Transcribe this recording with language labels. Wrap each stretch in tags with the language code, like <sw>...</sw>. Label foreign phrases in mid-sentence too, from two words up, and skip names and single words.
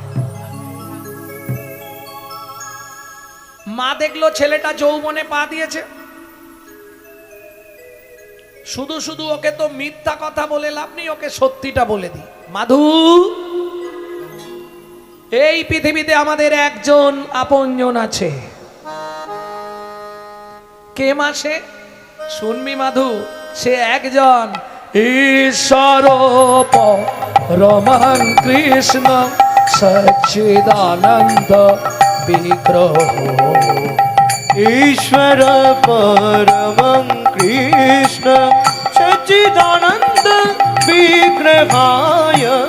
<bn>মা দেখলো ছেলেটা যৌবনে পা দিয়েছে, শুধু শুধু ওকে তো মিথ্যা কথা বলে লাভ নেই, ওকে সত্যিটা বলে দি। মাধু, এই পৃথিবীতে আমাদের একজন আপনজন আছে। কে মাসে? শুনবি মাধু, সে একজন</bn> <sa>ঈশ্বর পরমং কৃষ্ণ সচ্চিদানন্দ বিগ্রহ। ईश्वर परमं कृष्ण सच्चिदानंद विग्रहाय</sa>